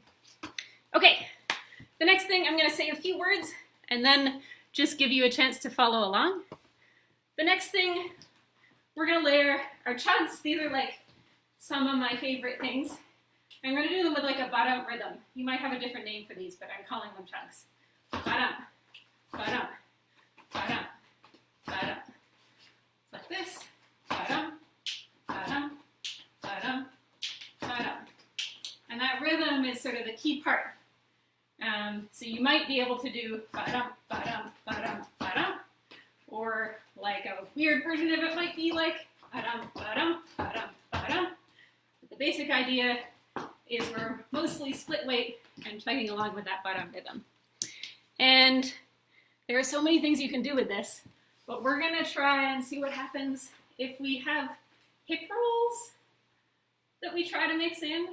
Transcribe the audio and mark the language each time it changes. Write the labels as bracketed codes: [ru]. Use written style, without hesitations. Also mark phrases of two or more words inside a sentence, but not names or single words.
[en] Okay, the next thing I'm gonna say a few words and then just give you a chance to follow along. The next thing we're gonna layer our chugs. These are like some of my favorite things. I'm gonna do them with like a ba-dum rhythm. You might have a different name for these, but I'm calling them chugs. Ba-dum, ba-dum, ba-dum, ba-dum. Like this. Ba-dum, ba-dum, ba-dum, ba-dum. And that rhythm is sort of the key part. So you might be able to do ba-dum, ba-dum, ba-dum, ba-dum. Or like a weird version of it might be like ba-dum, ba-dum, ba-dum, ba-dum. But the basic idea is we're mostly split weight and chugging along with that ba-dum rhythm. And there are so many things you can do with this, but we're gonna try and see what happens if we have hip rolls that we try to mix in.